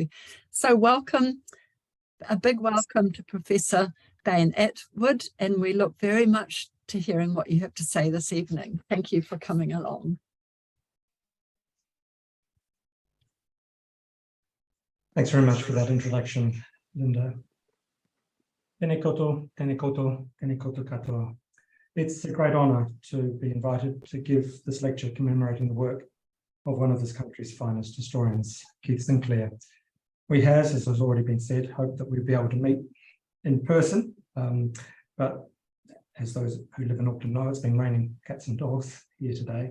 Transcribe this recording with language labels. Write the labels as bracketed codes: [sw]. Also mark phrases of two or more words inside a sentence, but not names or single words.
[en] So welcome, a big welcome to Professor Bain Attwood, and we look very much to hearing what you have to say this evening. Thank you for coming along. Thanks very much for that introduction, Linda. [mi] Tēnā koutou, tēnā koutou, tēnā koutou katoa. [en] It's a great honour to be invited to give this lecture commemorating the work of one of this country's finest historians, Keith Sinclair. We have, as has already been said, hoped that we'd be able to meet in person, but as those who live in Auckland know, it's been raining cats and dogs here today.